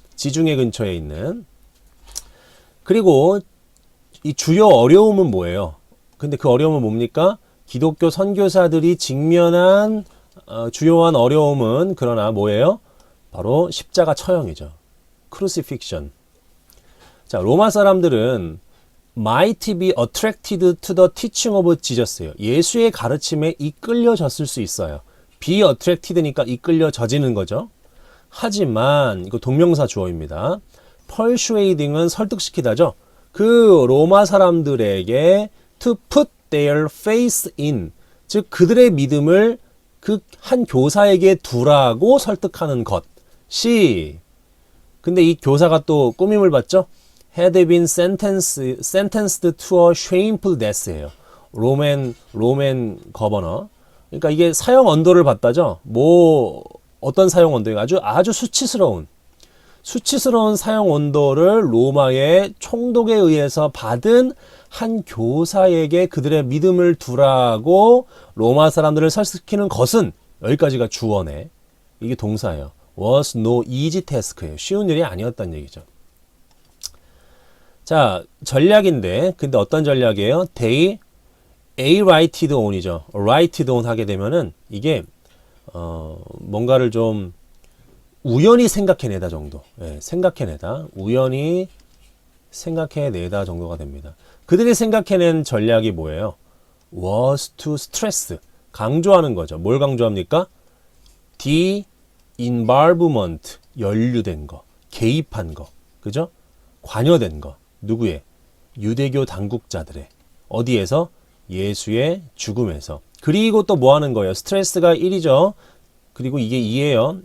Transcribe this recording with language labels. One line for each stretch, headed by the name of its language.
Korean: 지중해 근처에 있는. 그리고 이 주요 어려움은 뭐예요? 근데 그 어려움은 뭡니까? 기독교 선교사들이 직면한 주요한 어려움은 그러나 뭐예요? 바로 십자가 처형이죠. crucifixion.
English: 자,
Korean: 로마 사람들은
English: might be attracted to the teaching of Jesus예요.
Korean: 예수의 가르침에 이끌려졌을 수 있어요. be attracted니까 이끌려져지는 거죠. 하지만 이거 동명사 주어입니다. persuading은 설득시키다죠. 그 로마 사람들에게
English: to put their faith in,
Korean: 즉 그들의 믿음을 그 한 교사에게 두라고 설득하는 것이, 근데 이 교사가 또 꾸밈을 받죠.
English: had been sentenced to a shameful death예요. 로맨 거버너.
Korean: 그러니까 이게 사형 언도를 받다죠. 어떤 사형 언도예요? 아주 수치스러운 사형 언도를 로마의 총독에 의해서 받은 한 교사에게 그들의 믿음을 두라고 로마 사람들을 설득시키는 것은, 여기까지가 주어네. 이게 동사예요.
English: was no easy task예요.
Korean: 쉬운 일이 아니었다는 얘기죠. 자, 전략인데, 근데 어떤 전략이에요?
English: They righted on이죠. righted on
Korean: 하게 되면은 이게 뭔가를 좀 우연히 생각해내다 정도. 우연히 생각해내다 정도가 됩니다. 그들이 생각해낸 전략이 뭐예요?
English: was to stress,
Korean: 강조하는 거죠. 뭘 강조합니까?
English: the involvement,
Korean: 연루된 거, 개입한 거, 그죠? 관여된 거. 누구의? 유대교 당국자들의. 어디에서? 예수의 죽음에서. 그리고 또 뭐 하는 거예요? 스트레스가 1이죠. 그리고 이게 2예요.